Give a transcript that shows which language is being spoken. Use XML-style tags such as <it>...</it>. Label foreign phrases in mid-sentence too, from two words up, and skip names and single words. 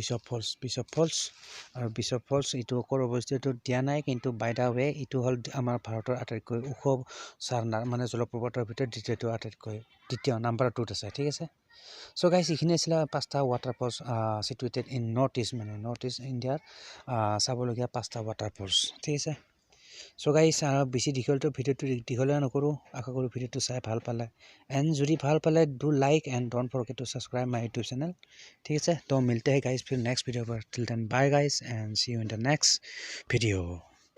<as>আৰু বিশ্বপ ফলছ এইটো ক'ৰ অৱস্থিত এইটো দিয়া নাই কিন্তু</as> <en>by the way</en> <as>এইটো হ'ল আমাৰ ভাৰতৰ আটাইতকৈ ওখ ঝাৰণা মানে জলপ্ৰপাতৰ ভিতৰত দ্বিতীয় নাম্বাৰ 2ত আছে ঠিক আছে চ' গাইজ এইখিনি আছিলে 5টা ৱাটাৰফলছ</as> <en>situated in North East India</en> <as>চাবলগীয়া 5টা ৱাটাৰফলছ ঠিক আছে চ' গাইজ বেছি দীঘলটো ভিডিঅ'টো দীঘলীয়া নকৰোঁ, আশা কৰোঁ ভিডিঅ'টো চাই ভাল পালে।</as> <en>এণ্ড</en> <as>যদি ভাল পালে</as> <en>do like and don't forget to subscribe my YouTube channel.</en> <as>ঠিক আছে,</as> <hi>तो मिलते हैं गाइज फिर नेक्स्ट वीडियो पर</hi> <en>till then bye guys and see you in the next video.</en>